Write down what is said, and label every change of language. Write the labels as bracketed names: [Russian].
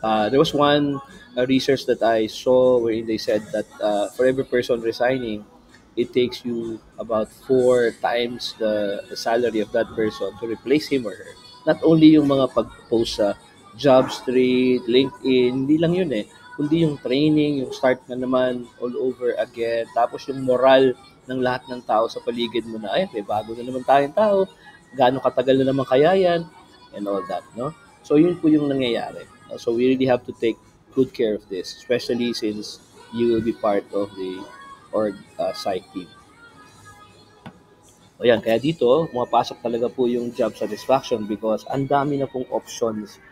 [English] There was one research that I saw wherein they said that for every person resigning, it takes you about 4 times the salary of that person to replace him or her. [Filipino] Not only yung mga pag-post sa Jobstreet, LinkedIn, hindi lang yun eh. Kundi yung training, yung start na naman all over again. Tapos yung moral ng lahat ng tao sa paligid mo na, ay, may bago na naman tayong tao. Gaano katagal na naman kaya yan? [English] And all that, [Filipino] no? So yun po yung nangyayari. [English] So we really have to take good care of this, especially since you will be part of the org psych team. [Filipino] O yan, kaya dito, pumapasok talaga po yung job satisfaction because ang dami na pong options.